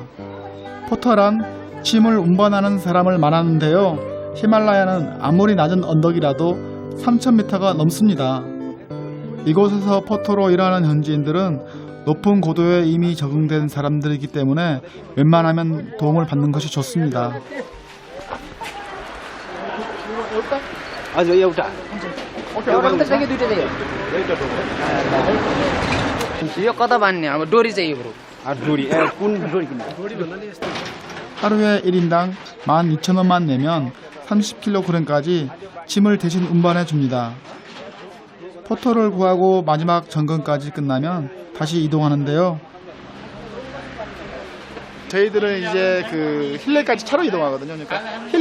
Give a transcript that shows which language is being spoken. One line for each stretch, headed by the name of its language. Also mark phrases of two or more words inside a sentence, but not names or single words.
Korean: 포터란 짐을 운반하는 사람을 말하는데요. 히말라야는 아무리 낮은 언덕이라도 3,000m가 넘습니다. 이곳에서 포터로 일하는 현지인들은 높은 고도에 이미 적응된 사람들이기 때문에 웬만하면 도움을 받는 것이 좋습니다.
Nepali: एउटा चाहियो दुईटा चाहियो यो कता बान्ने अब डोरी चाहियो ब्रो डोरी कुन डोरी किन्ने?
Korean: 하루에 1인당 12,000원만 내면 30kg까지 짐을 대신 운반해 줍니다. 포터를 구하고 마지막 점검까지 끝나면 다시 이동하는데요. 저희들은 이제 그 힐레까지 차로 이동하거든요.